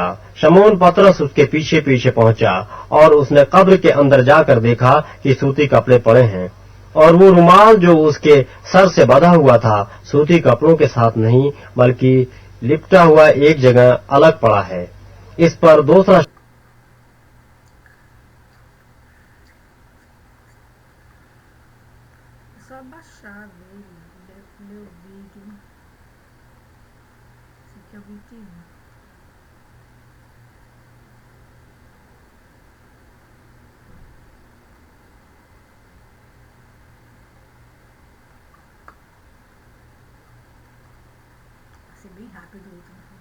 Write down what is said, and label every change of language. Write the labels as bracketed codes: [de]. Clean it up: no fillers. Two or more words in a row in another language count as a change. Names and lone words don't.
[hi] शमून पतरस उसके पीछे पीछे पहुंचा और उसने कब्र के अंदर जाकर देखा कि सूती कपड़े पड़े हैं और वो रुमाल जो उसके सर से बंधा हुआ था सूती कपड़ों के साथ नहीं बल्कि लिपटा हुआ एक जगह अलग पड़ा है। इस पर दूसरा [pt] só baixar dele, ler o vídeo. Esse aqui é o 21. Vai ser bem rápido o último.